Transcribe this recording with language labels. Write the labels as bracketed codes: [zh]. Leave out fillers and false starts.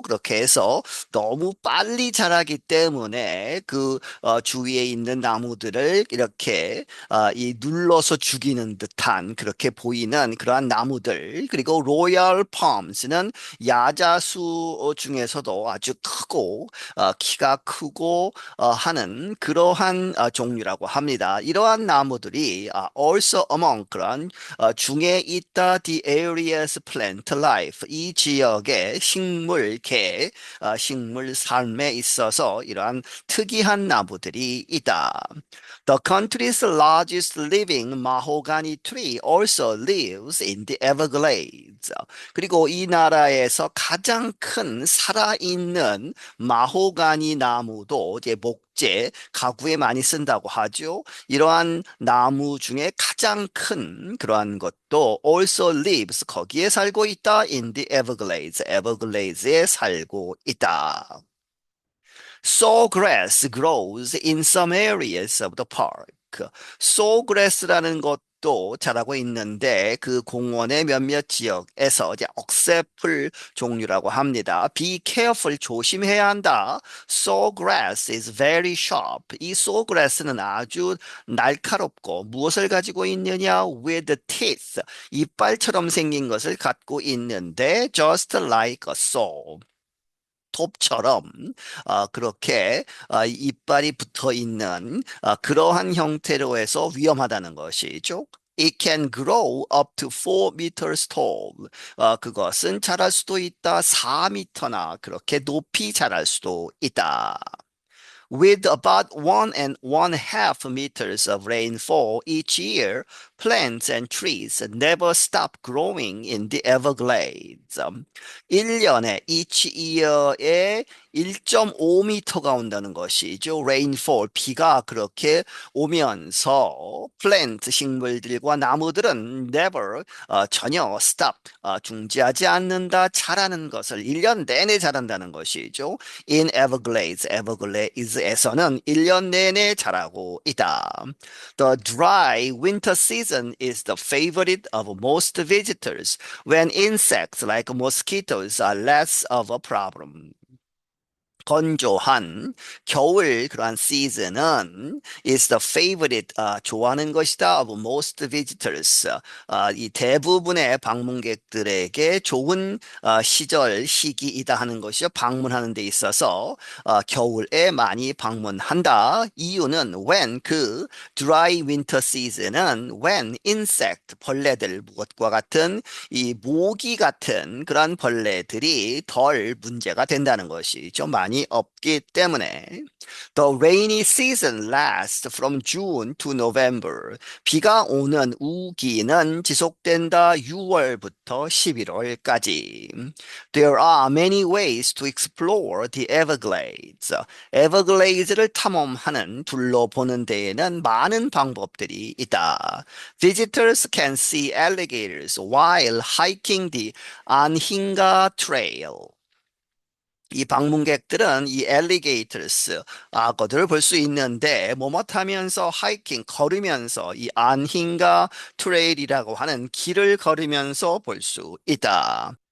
[ko] 그렇게 해서 너무 빨리 자라기 때문에 그 주위에 있는 나무들을 이렇게 이 눌러서 죽이는 듯한 그렇게 보이는 그러한 나무들 그리고 로얄 팜스는 야자수 중에서도 아주 크고 키가 크고 하는 그러한 종류라고 합니다. 이러한 나무들이 [en] also among [ko] 그런 중에 있다 [en] the area's plant life [ko] 이 지역의 식물계 식물 삶에 있어서 이러한 특이한 나무들이 있다. [en] The country's largest living mahogany tree also lives in the Everglades. [ko] 그리고 이 나라에서 가장 큰 살아있는 마호가니 나무도 이제 목재, 가구에 많이 쓴다고 하죠. 이러한 나무 중에 가장 큰 그러한 것도 [en] also lives, [ko] 거기에 살고 있다. [en] in the Everglades, [ko] 에버글레이즈에 살고 있다. [en] Sawgrass grows in some areas of the park. [ko] Sawgrass라는 것도 자라고 있는데 그 공원의 몇몇 지역에서 이제 억새풀 종류라고 합니다. [en] Be careful, [ko] 조심해야 한다. [en] Sawgrass is very sharp. [ko] 이 sawgrass는 아주 날카롭고 무엇을 가지고 있느냐? [en] With teeth, [ko] 이빨처럼 생긴 것을 갖고 있는데 [en] just like a saw. [ko] 톱처럼 그렇게 이빨이 붙어 있는 그러한 형태로 해서 위험하다는 것이죠. [en] It can grow up to 4 meters tall. [ko] 그것은 자랄 수도 있다. 4미터나 그렇게 높이 자랄 수도 있다. [en] With about 1 and 1/2 meters of rainfall each year, plants and trees never stop growing in the Everglades. [ko] 1년에 each year에 1.5m가 온다는 것이죠. rainfall, 비가 그렇게 오면서 plant, 식물들과 나무들은 never, 전혀 stop, 중지하지 않는다, 자라는 것을 1년 내내 자란다는 것이죠. in Everglades, Everglades에서는 1년 내내 자라고 있다. [en] The dry winter season is the favorite of most visitors when insects like mosquitoes are less of a problem. [ko] 건조한 겨울 그러한 시즌은 [en] is the favorite [ko] 좋아하는 것이다 [en] of most visitors [ko] 이 대부분의 방문객들에게 좋은 시기이다 하는 것이요 방문하는 데 있어서 겨울에 많이 방문한다. 이유는 when 그 [en] dry winter season [ko] 은 when insect 벌레들 무엇과 같은 이 모기 같은 그런 벌레들이 덜 문제가 된다는 것이죠. 많이 없기 때문에. [en] The rainy season lasts from June to November. [ko] 비가 오는 우기는 지속된다 6월부터 11월까지. [en] There are many ways to explore the Everglades. [ko] 에버글레이즈를 탐험하는 둘러보는 데에는 많은 방법들이 있다. [en] Visitors can see alligators while hiking the Anhinga Trail. [ko] 이 방문객들은 이 alligators, 악어들을 볼 수 있는데 뭐뭇하면서 하이킹, 걸으면서 이 안힌가 트레일이라고 하는 길을 걸으면서 볼 수 있다.